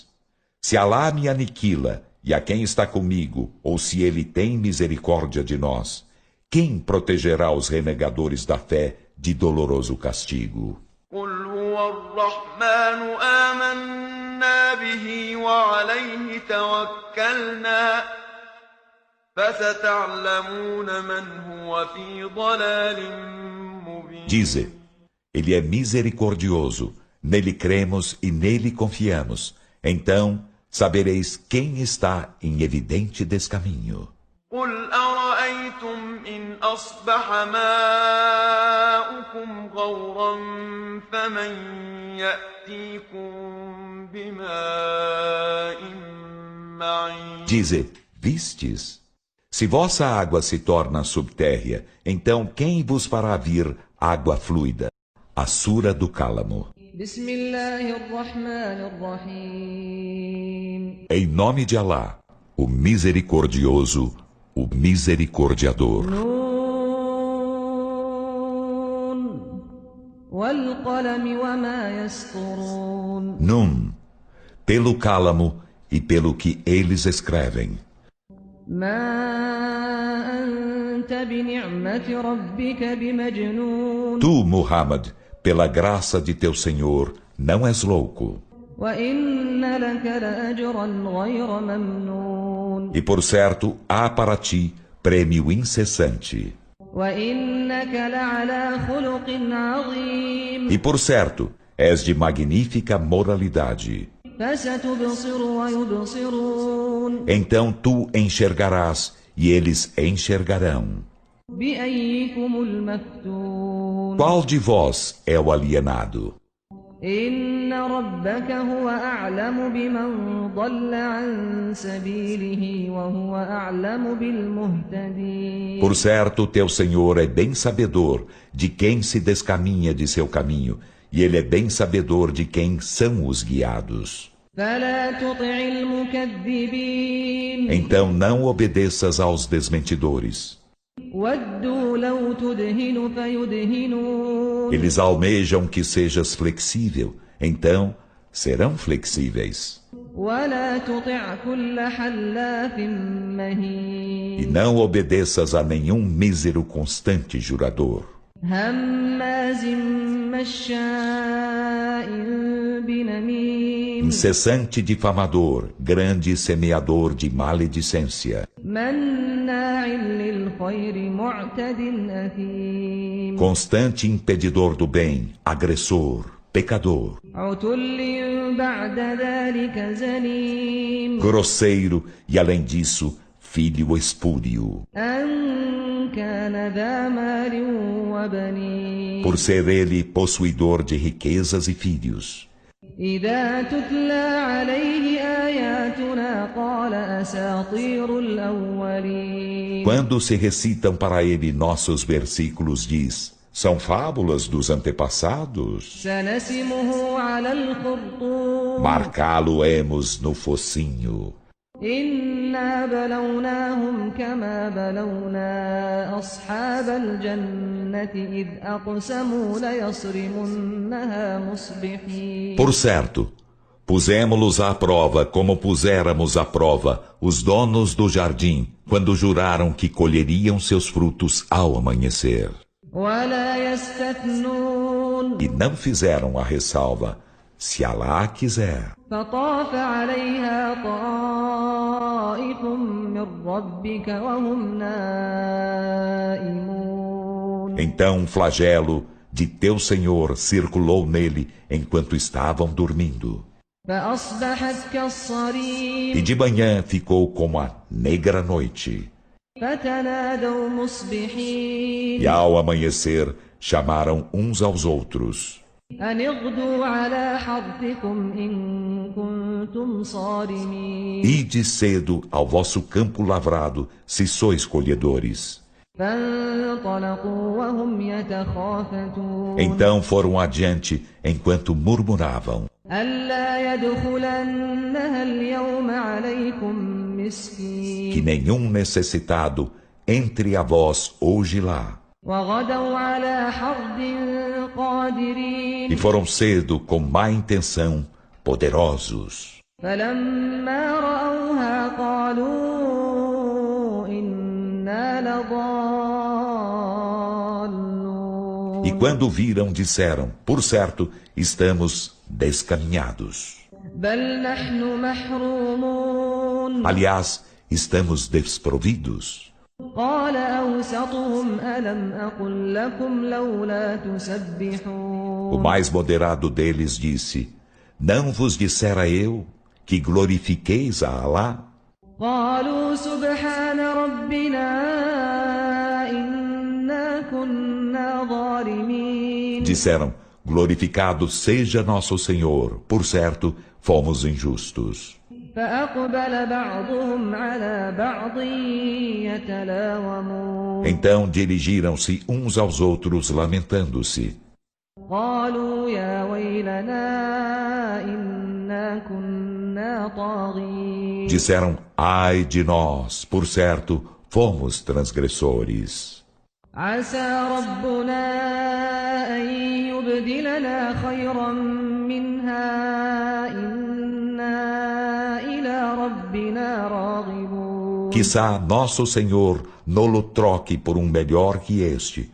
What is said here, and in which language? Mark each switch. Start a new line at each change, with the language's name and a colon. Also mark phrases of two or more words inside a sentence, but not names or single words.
Portuguese: Se Alá me aniquila, e a quem está comigo, ou se ele tem misericórdia de nós, quem protegerá os renegadores da fé de doloroso castigo?
Arabic: قل هو الرحمن آمنا به وعليه توكلنا فستعلمون من هو في ضلال مبين.
Portuguese: Dize, ele é misericordioso, nele cremos e nele confiamos. Então sabereis quem está em evidente descaminho.
Arabic: قل أرأيتم إن أصبح ماؤكم غورا فمن يأتيكم بماء معين.
Portuguese: Dize, vistes? Se vossa água se torna subtérrea, então quem vos fará vir água fluida? A Sura do Cálamo.
Arabic: بسم الله الرحمن الرحيم.
Portuguese: Em nome de Alá, o misericordioso, o misericordiador.
Arabic: نون والقلم وما يسطرون.
Portuguese: Num, pelo cálamo e pelo que eles escrevem.
Arabic: ما أنت بنعمة ربك بمجنون.
Portuguese: Tu, Muhammad, pela graça de teu Senhor, não és louco.
Arabic: وإن لك لأجرا غير ممنون.
Portuguese: E por certo, há para ti prêmio incessante.
Arabic: وإنك لعلى خلق عظيم.
Portuguese: E por certo, és de magnífica moralidade.
Arabic: فستبصر ويبصرون.
Portuguese: Então tu enxergarás e eles enxergarão.
Arabic: بأيكم المفتون.
Portuguese: Qual de vós é o alienado?
Arabic: إن ربك هو أعلم بمن ضل عن سبيله وهو أعلم بالمهتدين.
Portuguese: Por certo, teu Senhor é bem sabedor de quem se descaminha de seu caminho, e ele é bem sabedor de quem são os guiados.
Arabic: فلا تطع المكذبين.
Portuguese: Então não obedeças aos desmentidores.
Arabic: ودوا لو تدهن فيدهنون.
Portuguese: Eles almejam que sejas flexível, então serão flexíveis.
Arabic: ولا تطع كل حلاف مهين.
Portuguese: E não obedeças a nenhum mísero constante jurador.
Arabic: هماز مشاء بنميم.
Portuguese: Incessante difamador, grande semeador de maledicência.
Arabic: مناع للخير معتد أثيم.
Portuguese: Constante impedidor do bem, agressor, pecador.
Arabic: عتل بعد ذلك زنيم.
Portuguese: Grosseiro e, além disso, filho espúrio.
Arabic: أن كان ذا مال وبنين.
Portuguese: Por ser ele possuidor de riquezas e filhos.
Arabic: إذا تتلى عليه آياتنا قال أساطير الأولين.
Portuguese: Quando se recitam para ele nossos versículos, diz: são fábulas dos antepassados.
Arabic: سنسمه على الخرطوم.
Portuguese: Marcá-lo-emos no focinho.
Arabic: إنا بلوناهم كما بلونا أصحاب الجنة إذ أقسموا ليصرمنها مصبحين.
Portuguese: Por certo, pusemos-los à prova como puséramos à prova os donos do jardim, quando juraram que colheriam seus frutos ao amanhecer.
Arabic: ولا يستثنون.
Portuguese: E não fizeram a ressalva, se Alá quiser.
Arabic: فطاف عليها طائف من ربك وهم نائمون.
Portuguese: Então um flagelo de teu Senhor circulou nele enquanto estavam dormindo.
Arabic: فأصبحت كالصريم.
Portuguese: E de manhã ficou como a negra noite.
Arabic: فتنادوا مصبحين.
Portuguese: E ao amanhecer chamaram uns aos outros.
Arabic: أن اغدوا على حرثكم إن كنتم صارمين.
Portuguese: Ide cedo ao vosso campo lavrado, se sois colhedores.
Arabic: فانطلقوا وهم يتخافتون
Portuguese: Então foram adiante enquanto murmuravam:
Arabic: ألا يدخلنها اليوم عليكم
Portuguese: que
Arabic: مسكين
Portuguese: nenhum necessitado entre a vós hoje lá.
Arabic: وغدوا على حرد قادرين
Portuguese: E foram cedo com má intenção, poderosos.
Arabic: فلما رأوها قالوا إنا لضالون
Portuguese: E quando viram, disseram: por certo, estamos descaminhados.
Arabic: بل نحن محرومون
Portuguese: Aliás, estamos desprovidos.
Arabic: قال أوسطهم ألم أقل لكم لولا تسبحون
Portuguese: O mais moderado deles disse: não vos dissera eu que glorifiqueis a Alá?
Arabic: قالوا سبحان ربنا إنا كنا ظالمين
Portuguese: Disseram: glorificado seja nosso Senhor, por certo, fomos injustos.
Arabic: فأقبل بعضهم على بعض يتلاومون
Portuguese: Então dirigiram-se uns aos outros lamentando-se.
Arabic: قالوا يا ويلنا إنا كنا طاغين
Portuguese: Disseram: ai de nós, por certo, fomos transgressores.
Arabic: عسى ربنا أن يبدلنا خيرا منها إنا إلى ربنا راغبون
Portuguese: Quizá nosso Senhor nolo troque por um melhor que este.